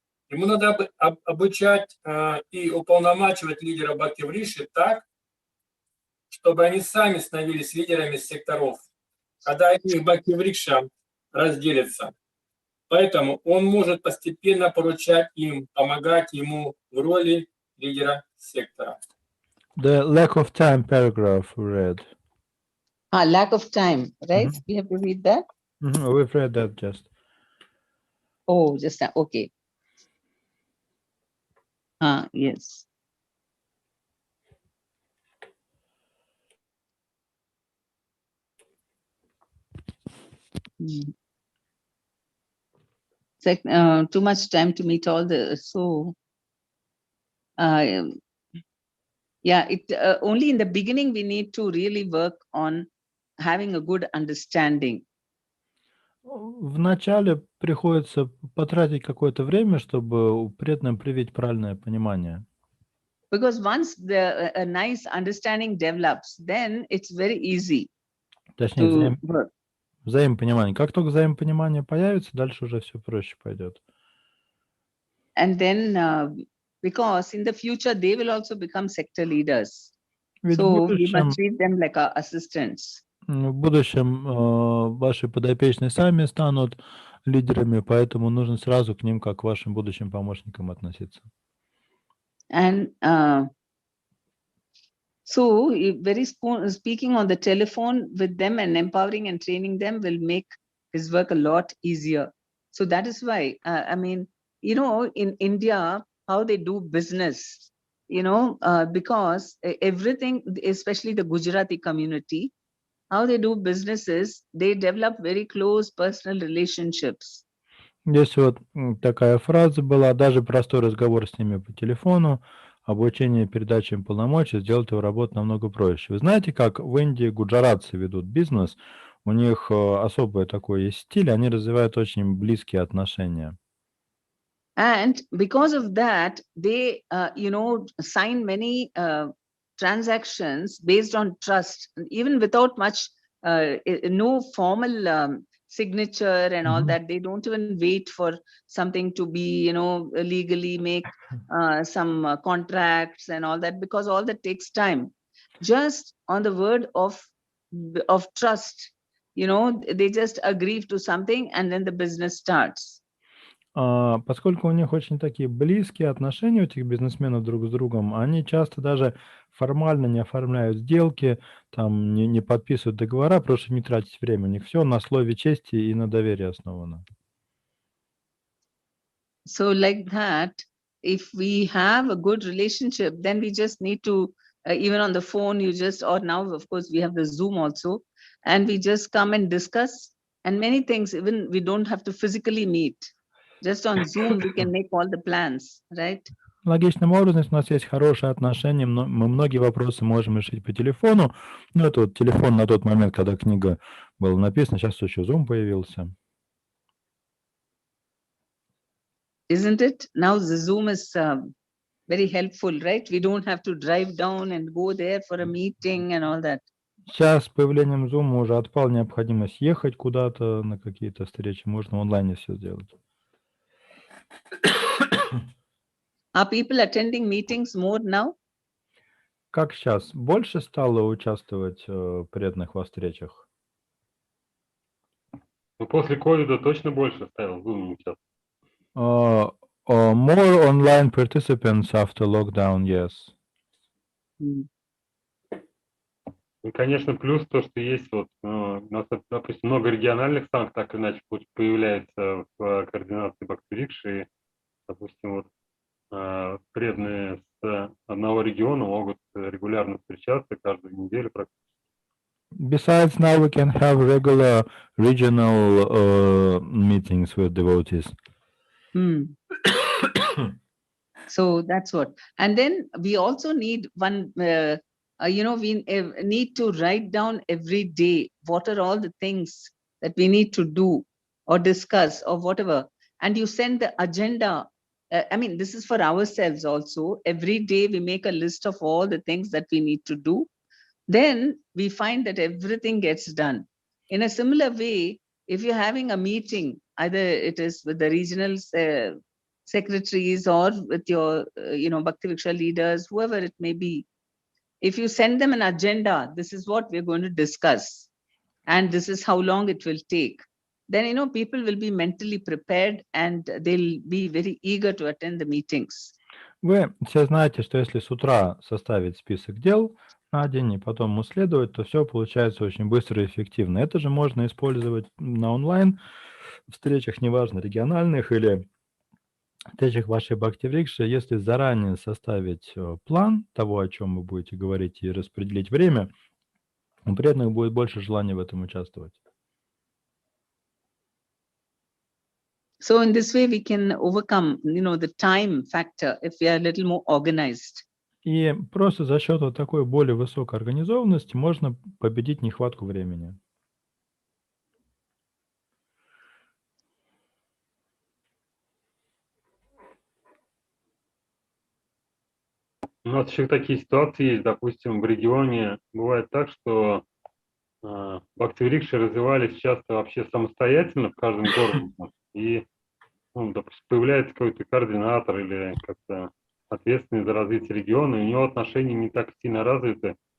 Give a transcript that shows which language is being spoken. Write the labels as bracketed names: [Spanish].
[Russian] Ему надо обучать и уполномачивать лидера Бхакти-врикши так, чтобы они сами становились лидерами секторов, когда их Бхакти-врикша разделится. Поэтому он может постепенно поручать им, помогать ему в роли лидера сектора. [English] The lack of time paragraph we read. Lack of time, right? We have to read that? We've read that just. Oh, just that. Okay. Yes. It's like too much time to meet all the, so yeah, only in the beginning we need to really work on having a good understanding. [Russian] Вначале приходится потратить какое-то время, чтобы преданным привить правильное понимание. [English] Because once a nice understanding develops, then it's very easy. [Russian] Точнее, взаимопонимание. Как только взаимопонимание появится, дальше уже все проще пойдет. [English] And then, because in the future they will also become sector leaders. So we must treat them like our assistants. [Russian] В будущем ваши подопечные сами станут лидерами, поэтому нужно сразу к ним как к вашим будущим помощникам относиться. [English] And so speaking on the telephone with them and empowering and training them will make his work a lot easier. So that is why, I mean, you know, in India, how they do business, you know, because everything, especially the Gujarati community, how they do businesses, they develop very close personal relationships. [Russian] Здесь вот такая фраза была, даже простой разговор с ними по телефону, обучение передачам полномочий сделает его работу намного проще. Вы знаете, как в Индии гуджаратцы ведут бизнес? У них особый такой есть стиль, они развивают очень близкие отношения. [English] And because of that, they, you know, sign many transactions based on trust, even without much, no formal signature and all that. They don't even wait for something to be, you know, legally make some contracts and all that, because all that takes time. Just on the word of trust, you know, they just agree to something and then the business starts. [Russian] Поскольку у них очень такие близкие отношения, у этих бизнесменов друг с другом, они часто даже формально не оформляют сделки, там не подписывают договора, просто не тратить время. У них все на слове чести и на доверии основано. [English] So like that, if we have a good relationship, then we just need to, even on the phone, or now, of course, we have the Zoom also, and we just come and discuss, and many things, even we don't have to physically meet. Just on Zoom, we can make all the plans, right? [Russian] Логичным образом, если у нас есть хорошие отношения, мы многие вопросы можем решить по телефону. Ну, это вот телефон на тот момент, когда книга была написана, сейчас еще Zoom появился. [English] isn't it? Now the Zoom is very helpful, right? We don't have to drive down and go there for a meeting and all that. [Russian] Сейчас с появлением Zoom уже отпала необходимость ехать куда-то на какие-то встречи. Можно в онлайне все сделать. [English] Are people attending meetings more now? [Russian] Как сейчас? Больше стало участвовать в преданных во встречах? Ну, после ковида точно больше стало в Zoom участвовать. [English] More online participants after lockdown, yes. [Russian] И, конечно, плюс то, что есть вот, у нас, допустим, много региональных станций, так или иначе появляется в координации BV.Webinars, и, допустим, вот преданные с одного региона могут регулярно встречаться каждую неделю практически. [English] Besides, now we can have regular regional meetings with devotees. So that's what. And then we also need one, we need to write down every day what are all the things that we need to do or discuss or whatever. And you send the agenda. I mean, this is for ourselves also. Every day we make a list of all the things that we need to do. Then we find that everything gets done. In a similar way, if you're having a meeting, either it is with the regional secretaries or with your, Bhakti-Vriksha leaders, whoever it may be, if you send them an agenda, this is what we're going to discuss, and this is how long it will take, then, people will be mentally prepared and they'll be very eager to attend the meetings. [Russian] Вы все знаете, что если с утра составить список дел на день и потом исследовать, то все получается очень быстро и эффективно. Это же можно использовать на онлайн встречах, неважно, региональных или встречах вашей Бхакти-Врикши. Если заранее составить план того, о чем вы будете говорить, и распределить время, у преданных будет больше желания в этом участвовать. [English] So in this way, we can overcome, the time factor if we are a little more organized. [Russian] И просто за счет вот такой более высокой организованности можно победить нехватку времени. У нас еще такие ситуации есть, допустим, в регионе бывает так, что Бхакти-Врикши развивались часто вообще самостоятельно в каждом городе, и, допустим, появляется какой-то координатор или как-то ответственный за развитие региона, и у него отношения не так сильно развиты.